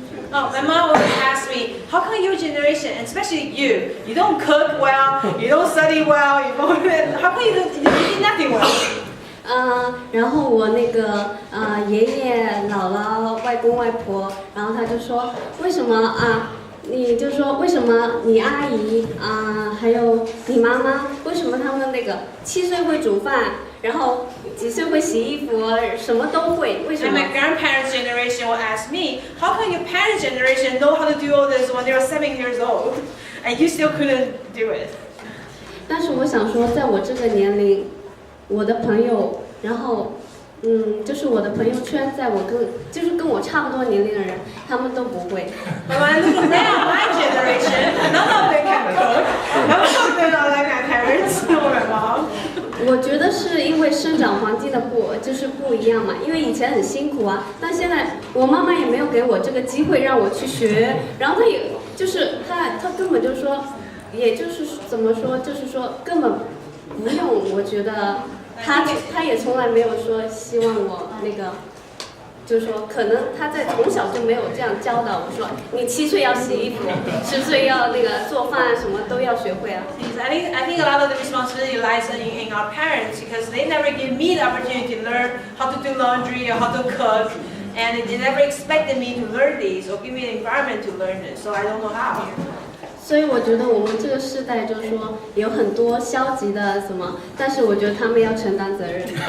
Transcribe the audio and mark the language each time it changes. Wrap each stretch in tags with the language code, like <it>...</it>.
<en>My mom always asks me, how come your generation, and especially you don't cook well, you don't study well, how come you do nothing well?</en> <zh>然后我那个爷爷姥姥外公外婆，然后他就说为什么你就说为什么你阿姨还有你妈妈为什么他们那个7岁会煮饭，然后几岁会洗衣服，什么都会，为什</zh> <en>And</en> <zh>么？</zh> <en>my grandparents' generation will ask me, how come your parents' generation know how to do all this when they were 7 years old, and you still couldn't do it?</en> <zh>但是我想说，在我这个年龄，我的朋友，然后就是我的朋友圈，跟我差不多年龄的人，他们都不会。</zh> <en>But when I look now, my generation, none of them can cook. None of them are like my parents or my mom.</en> <zh>我觉得是因为生长环境的不一样嘛，因为以前很辛苦啊，但现在我妈妈也没有给我这个机会让我去学，然后她根本就说，也就是怎么说，就是说根本不用，我觉得她也从来没有说希望我那个。就是说，可能他从小就没有这样教导我说，你7岁要洗衣服，10岁要那个做饭，什么都要学会啊。</zh> <en>I think a lot of the responsibility lies in our parents because they never give me the opportunity to learn how to do laundry or how to cook, and they never expected me to learn these or give me an environment to learn this, so I don't know how.</en> <zh>所以我觉得我们这个世代就是说有很多消极的什么，但是我觉得他们要承担责任。</zh>